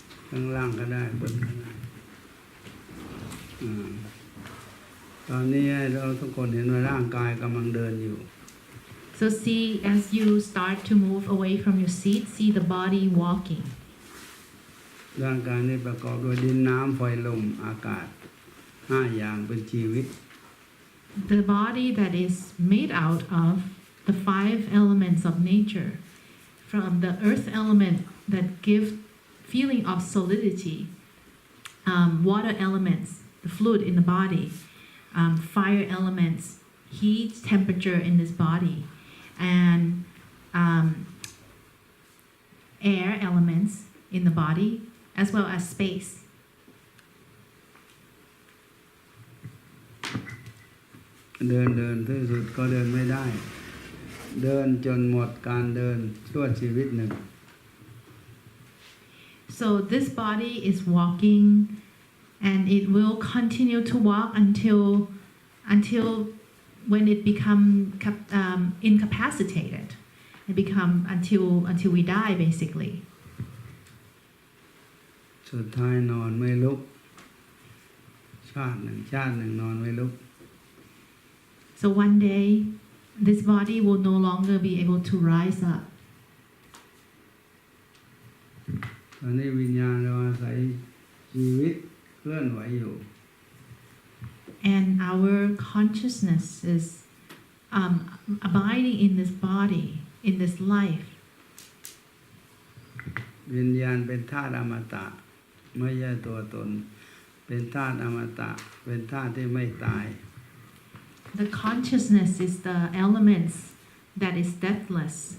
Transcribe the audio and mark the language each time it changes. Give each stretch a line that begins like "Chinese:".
Thai: ข้างล่างก็ได้บนก็ได้ตอนนี้เราทุกคนเห็นว่าร่างกายกำลังเดินอยู่
English: So see, as you start to move away from your seat, see the body walking.
Thai: ร่างกายนี้ประกอบด้วยดินน้ำไฟลมอากาศ5 อย่างเป็นชีวิต
English: the body that is made out of the 5 elements of nature, from the earth element that give feeling of solidity, water elements, the fluid in the body, fire elements, heat, temperature in this body, and air elements in the body, as well as space.
Thai: เดินที่สุดก็เดินไม่ได้ เดินจนหมดการเดินชั่วชีวิตหนึ่ง
English: So this body is walking, and it will continue to walk until when it become incapacitated. It become until we die, basically.
Thai: สุดท้ายนอนไม่ลุกชาติหนึ่งนอนไม่ลุก
English: So one day, this body will no longer be able to rise up.
Thai: ตอนนี้วิญญาณเราอาศัยชีวิตเคลื่อนไหวอยู่
English: And our consciousness is abiding in this body, in this life.
Thai: วิญญาณเป็นธาตุอมตะไม่ใช่ตัวตนเป็นธาตุอมตะเป็นธาตุที่ไม่ตาย
English: The consciousness is the elements that is deathless.